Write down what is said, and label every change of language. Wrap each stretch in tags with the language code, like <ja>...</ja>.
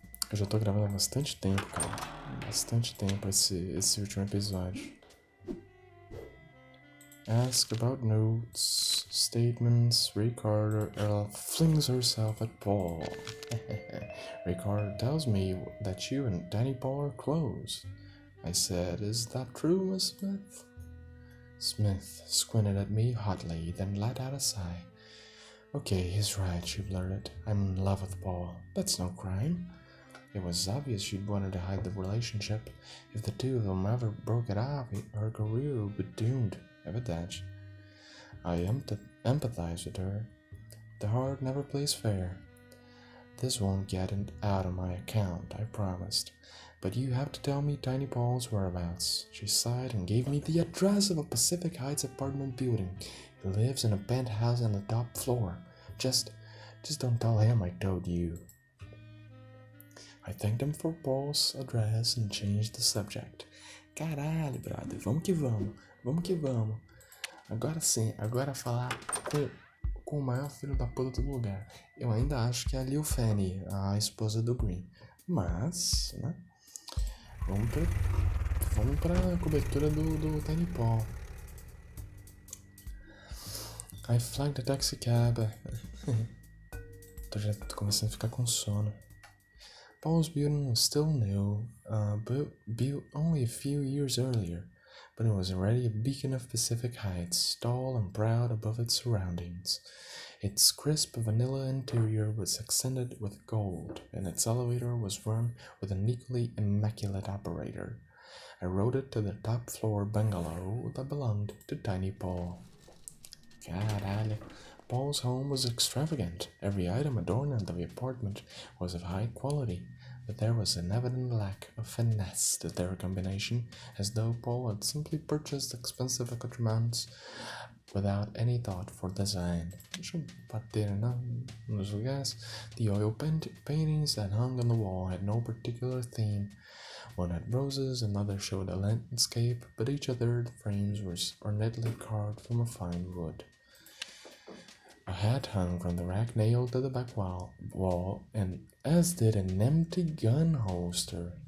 <pt>Eu já tô gravando há bastante tempo, cara. Bastante tempo esse último episódio.</pt> <en>Ask about notes, statements. Ricardo flings herself at Paul. Ricardo tells me that you and Danny Paul are close. I said, is that true, Miss Smith? Smith squinted at me hotly, then let out a sigh. Okay, he's right, she blurted. I'm in love with Paul. That's no crime. It was obvious she'd wanted to hide the relationship. If the two of them ever broke it off, her career would be doomed.</en> <pt>Evidente.</pt> <en>I empathize with her. The heart never plays fair. This won't get out of my account, I promised. But you have to tell me Tiny Paul's whereabouts. She sighed and gave me the address of a Pacific Heights apartment building. He lives in a penthouse on the top floor. Just don't tell him I told you. I thanked him for Paul's address and changed the subject.</en> <pt>Caralho, brother, vamos que vamos. Agora sim, agora falar com o maior filho da puta do lugar. Eu ainda acho que é a Lil Fanny, a esposa do Green. Mas, né? Vamos pra cobertura do Tiny Paul.</pt> <en>I flagged the taxi cab.</en> <pt>Já tô começando a ficar com sono.</pt> <en>Paul's building was still new, built only a few years earlier, but it was already a beacon of Pacific Heights, tall and proud above its surroundings. Its crisp vanilla interior was accented with gold, and its elevator was run with an equally immaculate operator. I rode it to the top floor bungalow that belonged to Tiny Paul.</en> <pt>Caralho.</pt> <en>Paul's home was extravagant. Every item adorning the apartment was of high quality, but there was an evident lack of finesse to their combination, as though Paul had simply purchased expensive accoutrements without any thought for design.</en> <pt>Deixa eu bater nos lugares.</pt> <en>The oil paintings that hung on the wall had no particular theme. One had roses, another showed a landscape, but each of their frames was ornately carved from a fine wood. A hat hung from the rack nailed to the back wall, and as did an empty gun holster.</en>